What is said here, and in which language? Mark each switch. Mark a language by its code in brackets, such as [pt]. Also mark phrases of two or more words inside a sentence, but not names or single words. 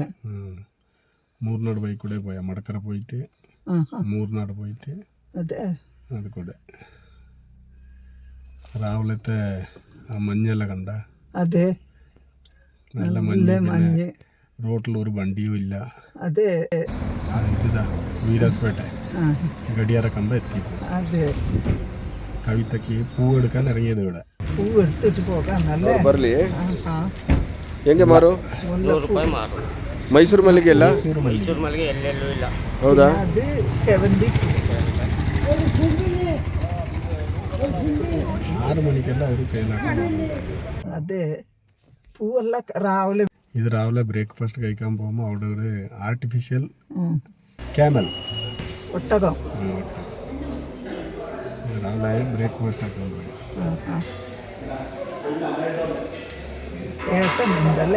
[ml] മൂർനാട് പോയി കൂടെ പോയാ മടക്കര പോയിട്ട് മൂർനാട് പോയിട്ട് അത് കൂടെ രാവിലത്തെ ആ മഞ്ഞെല്ലാം കണ്ട? അതെ, നല്ല മഞ്ഞ്. റോട്ടിൽ ഒരു വണ്ടിയും ഇല്ല. അതെ, ഇതാ വീരാസ്പേട്ട ഗഡിയാറ കമ്പ എത്തി. അതെ, കവിതയ്ക്ക് പൂ എടുക്കാൻ ഇറങ്ങിയത് ഇവിടെ. പൂ എടുത്തിട്ട് പോകാൻ [kn] ಮೈಸೂರು ಮಲ್ಲಿಗೆ ಎಲ್ಲ ಮೈಸೂರು ಮಲ್ಲಿಗೆ ಎಲ್ಲೆಲ್ಲೂ ಇಲ್ಲ. ಹೌದಾ? ಅದು ಸೇವಂತಿ 6 ಮಣಿಗೆಲ್ಲ ಅವರು ಸೇಲ್ ಹಾಕೊಂಡು. [ml] അതെ, പൂവെല്ല രാവിലെ. ഇത് രാവിലെ ബ്രേക്ക്ഫാസ്റ്റ് കഴിക്കാൻ പോകുമ്പോൾ അവിടെ ഒരു [en] artificial camel [ml] ഒട്ടകം രാവിലെ ബ്രേക്ക്ഫാസ്റ്റ് ആക്കാൻ പോയി. ഏട്ടനുണ്ടല്ലേ?